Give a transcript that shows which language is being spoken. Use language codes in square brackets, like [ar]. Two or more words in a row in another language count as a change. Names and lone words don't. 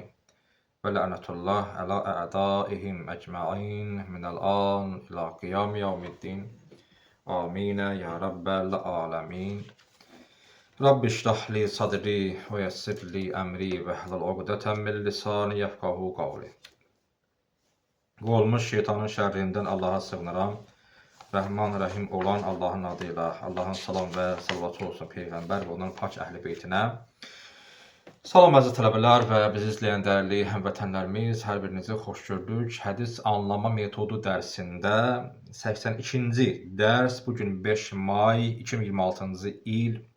[ar] ولعنة الله على أعدائهم أجمعين من الآن إلى قيام يوم الدين. آمين يا رب العالمين. رب اشرح لي صدري ويسر لي أمري واحلل عقدة من لساني يفقهوا قولي. [tr] Olmuş şeytanın şerrinden Allah'a sığınıram. [az] Rəhman Rəhim olan Allahın adıyla, Allahın salam və salavatı olsun Peyğəmbər və onun pak əhli beytinə. Salam əziz tələbələr və bizi izləyən dəyərli həmvətənlərimiz, hər birinizi xoş gördük. Hədis anlama metodu dərsində 82-ci dərs, bugün 5 may 2026-cı il.